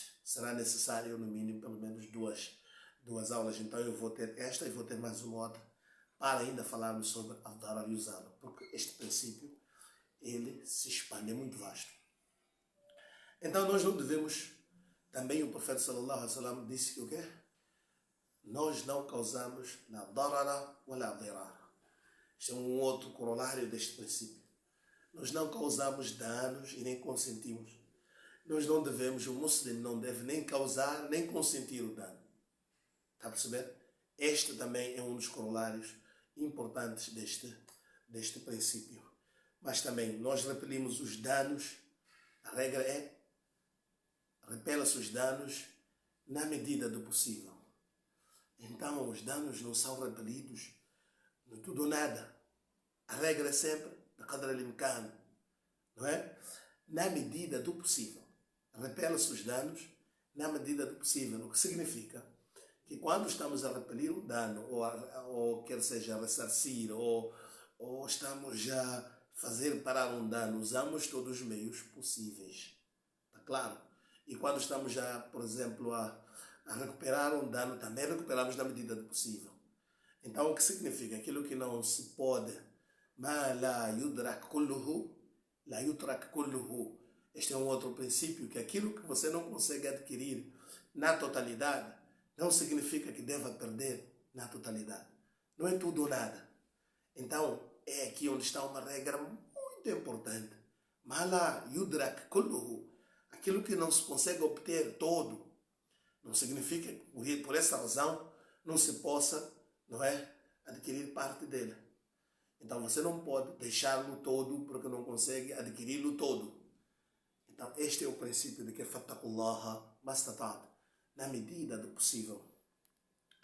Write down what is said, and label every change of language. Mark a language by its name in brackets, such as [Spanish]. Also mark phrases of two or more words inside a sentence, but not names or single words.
[Portuguese] Será necessário, no mínimo, pelo menos duas aulas. Então eu vou ter esta e vou ter mais uma outra para ainda falarmos sobre ad-darar e usá-lo. Porque este princípio, ele se expande, é muito vasto. Então nós não devemos, também o profeta [Arabic] صلى الله عليه وسلم [Portuguese] disse que o quê? Nós não causamos [Arabic] لا ضرر ولا ضرار. [Portuguese] Este é um outro corolário deste princípio. Nós não causamos danos e nem consentimos. Nós não devemos, o muçulmano não deve nem causar, nem consentir o dano. Está a perceber? Este também é um dos corolários importantes deste princípio. Mas também nós repelimos os danos, a regra é, repela-se os danos na medida do possível. Então os danos não são repelidos no tudo ou nada. A regra é sempre, [Arabic] قدر الإمكان, [Portuguese] não é? Na medida do possível. Repela-se os danos na medida do possível, o que significa que quando estamos a repelir um dano, ou quer seja a ressarcir, ou estamos a fazer parar um dano, usamos todos os meios possíveis. Está claro? E quando estamos já, por exemplo, a recuperar um dano, também recuperamos na medida do possível. Então, o que significa? Aquilo que não se pode, [Arabic] ما لا يدرك كله، لا يترك كله. [Portuguese] Este é um outro princípio, que aquilo que você não consegue adquirir na totalidade, não significa que deva perder na totalidade. Não é tudo ou nada. Então, é aqui onde está uma regra muito importante. [Arabic] ما لا يدرك كله. [Portuguese] Aquilo que não se consegue obter todo, não significa que por essa razão não se possa, não é, adquirir parte dele. Então você não pode deixá-lo todo porque não consegue adquiri-lo todo. Então este é o princípio de que [Arabic] فاتقوا الله ما استطعتم, [Portuguese] na medida do possível.